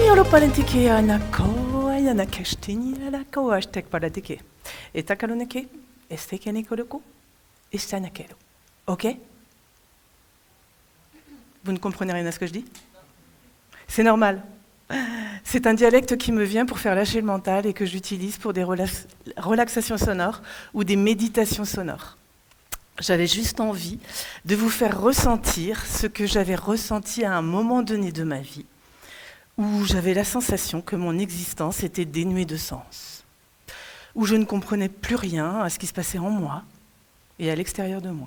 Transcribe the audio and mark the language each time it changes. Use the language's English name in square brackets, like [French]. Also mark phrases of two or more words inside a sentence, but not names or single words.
[French] palentike anako ayana kashtini alako hashtag palatike. Et takaloneke, estekenekoloko, estanakelo. Ok? Vous ne comprenez rien à ce que je dis? C'est normal. C'est un dialecte qui me vient pour faire lâcher le mental et que j'utilise pour des relaxations sonores ou des méditations sonores. J'avais juste envie de vous faire ressentir ce que j'avais ressenti à un moment donné de ma vie, où j'avais la sensation que mon existence était dénuée de sens, où je ne comprenais plus rien à ce qui se passait en moi et à l'extérieur de moi.